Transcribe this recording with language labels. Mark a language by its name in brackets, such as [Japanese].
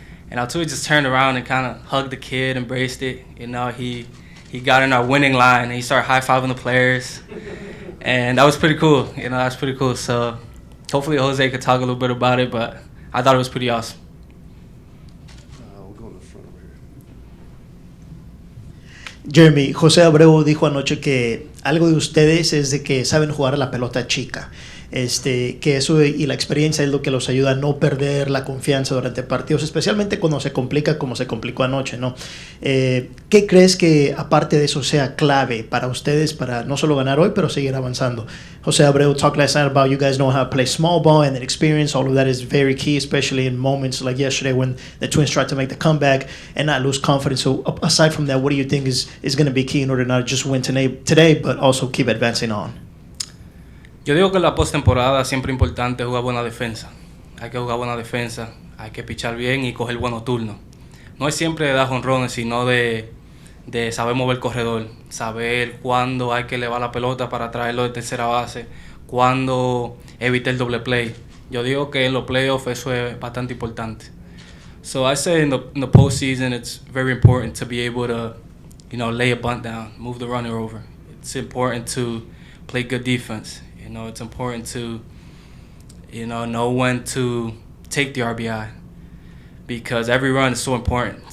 [English] And Altuve just turned around and kind of hugged the kid, embraced it. He got in our winning line, and he started high-fiving the players. And that was pretty cool. So hopefully Jose could talk a little bit about it, but I thought it was pretty awesome. We'll go in the front over here. [Spanish] Jeremy, José Abreu dijo anoche que algo de ustedes es de que saben jugar a la pelota chica. Que eso y la experiencia es lo que los ayuda a no perder la confianza durante partidos, especialmente cuando se complica como se complicó anoche, ¿no? ¿Qué crees que aparte de eso sea clave para ustedes para no solo ganar hoy, pero seguir avanzando? [English] José Abreu talked last night about you guys know how to play small ball and the experience. All of that is very key, especially in moments like yesterday when the Twins tried to make the comeback and not lose confidence. So aside from that, what do you think is going to be key in order to not just win today, but also keep advancing on? [Spanish] Yo digo que en la postemporada siempre es importante jugar buena defensa. Hay que jugar buena defensa, hay que pichar bien y coger buenos turnos. No es siempre de dar jonrones, sino de saber mover el corredor, saber cuándo hay que elevar la pelota para traerlo de tercera base, cuándo evitar el doble play. Yo digo que en los playoffs eso es bastante importante. [English] So I say in the postseason it's very important to be able to, lay a bunt down, move the runner over. It's important to play good defense. It's important to, know when to take the RBI because every run is so important.